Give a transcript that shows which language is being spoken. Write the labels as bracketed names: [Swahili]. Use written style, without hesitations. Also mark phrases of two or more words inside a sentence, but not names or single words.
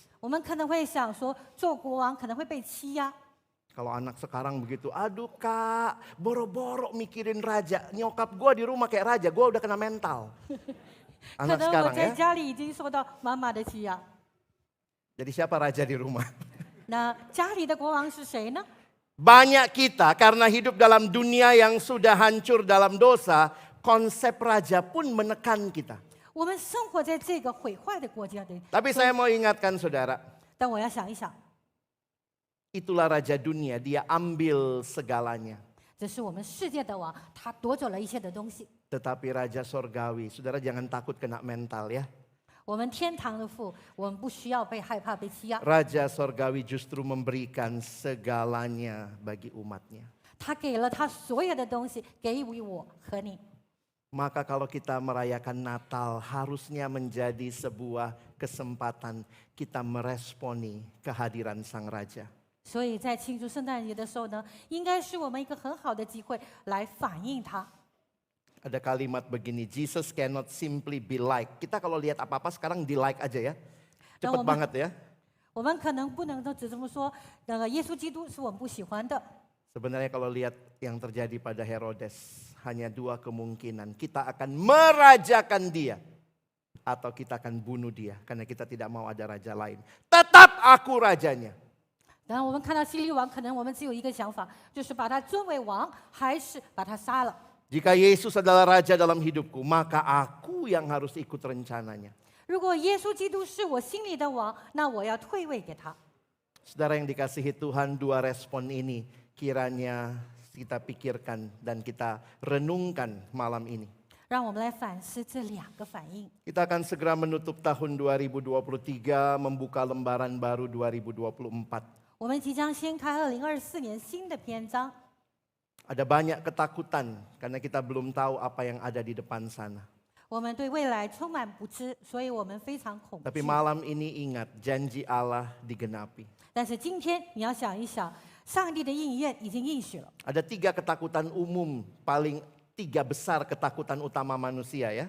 [Chinese] 我们可能会想说，做国王可能会被欺压。 [Indonesian] Kalau anak sekarang begitu, aduh kak, boro-boro mikirin raja. Nyokap gue di rumah kayak raja, gue udah kena mental. [Chinese] 可 [Indonesian] Anak [Chinese] 能我 [Indonesian] sekarang [Chinese] 在 [Indonesian] ya. [Chinese] 家里已经受到妈妈的欺压。 [Indonesian] Jadi siapa raja di rumah? [Chinese] 那家里的国王是谁呢？ [Indonesian] Banyak kita karena hidup dalam dunia yang sudah hancur dalam dosa, konsep raja pun menekan kita. [Chinese] 我们生活在这个毁坏的国家里， [Indonesian] Tapi saya mau ingatkan saudara, [Chinese] 但我要想一想， [Indonesian] itulah raja dunia, dia ambil segalanya. [Chinese] 这是我们世界的王，他夺走了一切的东西。 [Indonesian] Tetapi Raja Sorgawi, saudara jangan takut kena mental ya. [Chinese] 我们天堂的父，我们不需要被害怕、被欺压。 [Indonesian] Raja Sorgawi justru memberikan segalanya bagi umatnya. [Chinese] 他给了他所有的东西，给予我和你。 [Indonesian] Maka kalau kita merayakan Natal harusnya menjadi sebuah kesempatan kita meresponi kehadiran Sang Raja. [Chinese] 所以在庆祝圣诞节的时候呢，应该是我们一个很好的机会来反映他。 [Indonesian] Ada kalimat begini, [English] Jesus cannot simply be like. [Indonesian] Kita kalau lihat apa-apa sekarang di like aja ya. Cepet banget ya. [Chinese] 我们可能不能都只这么说，耶稣基督是我们不喜欢的。 [Indonesian] Sebenarnya kalau lihat yang terjadi pada Herodes, hanya dua kemungkinan. Kita akan merajakan dia. Atau kita akan bunuh dia. Karena kita tidak mau ada raja lain. Tetap aku rajanya. [Chinese] 然后我们看到希律王，可能我们只有一个想法，就是把他尊为王，还是把他杀了。 [Indonesian] Jika Yesus adalah raja dalam hidupku, maka aku yang harus ikut rencananya. [Chinese] 如果耶稣基督是我心里的王，那我要退位给他。 [Indonesian] Saudara yang dikasihi Tuhan, dua respon ini kiranya kita pikirkan dan kita renungkan malam ini. [Chinese] 让我们来反思这两个反应。 [Indonesian] Kita akan segera menutup tahun 2023, membuka lembaran baru 2024. [Chinese] 我们即将掀开2024年新的篇章。 [Indonesian] Ada banyak ketakutan karena kita belum tahu apa yang ada di depan sana. [Chinese] 我们对未来充满不知，所以我们非常恐惧。 [Indonesian] Tapi malam ini ingat, janji Allah digenapi. [Chinese] 但是今天你要想一想，上帝的应验已经应许了。 [Indonesian] Ada tiga ketakutan umum, tiga besar ketakutan utama manusia ya.